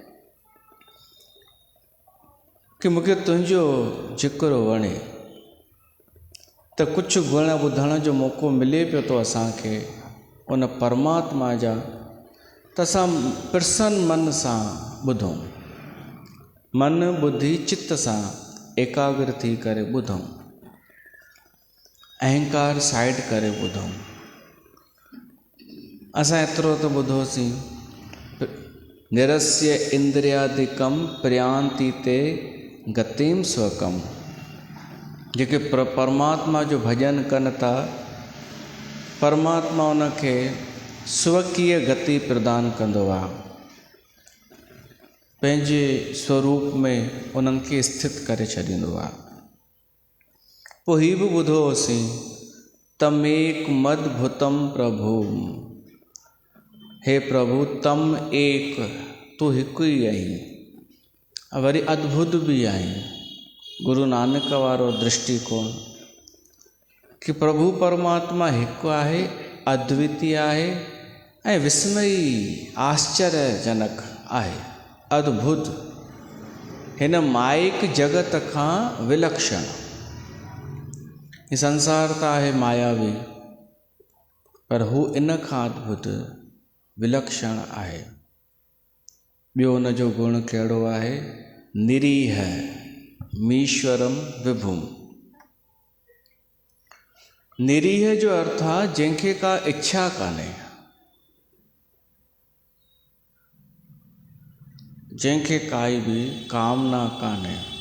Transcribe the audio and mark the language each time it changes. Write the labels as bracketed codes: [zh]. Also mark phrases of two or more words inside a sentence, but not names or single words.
[sd] कि मूंखे तुंहिंजो ज़िक्र वणे त कुझु गुण ॿुधण जो मौक़ो मिले पियो थो असांखे उन परमात्मा जा त असां प्रसन्न मन सां ॿुधूं मन बुद्धि चित्त सां एकाग्र थी करे ॿुधूं अहंकार साइड करे ॿुधूं असां एतिरो त ॿुधोसीं [sa] निरस्य इंद्रियादिकम प्रयांति ते गतिम स्वकम [sd] जेके परमात्मा जो भजन कनि था परमात्मा उनखे स्वकीय गति प्रदान कंदो आहे पंहिंजे स्वरूप में उन्हनि खे स्थित करे छॾींदो आहे पोइ हीअ बि ॿुधो होसीं [sa] तमेक मद्भुतम प्रभु [sd] हे प्रभु [sa] तम एक [sd] तूं हिकु ई आहीं वरी अद्भुत बि आहीं गुरु नानक वारो दृष्टिकोण कि प्रभु परमात्मा हिकु आहे, अद्वितीय आहे ऐं विस्मयी आश्चर्यजनक आहे, अद्भुत, हिन माइक जगत खां विलक्षण। ही संसार त आहे मायावी, पर हू इन खां अद्भुत विलक्षण आहे। ॿियो हुन जो गुण कहिड़ो आहे? [sa] निरीह मीश्वरम विभुम। [sd] निरीह जो अर्थ आहे जंहिंखे का इच्छा कान्हे, जंहिंखे काई बि कामना कान्हे।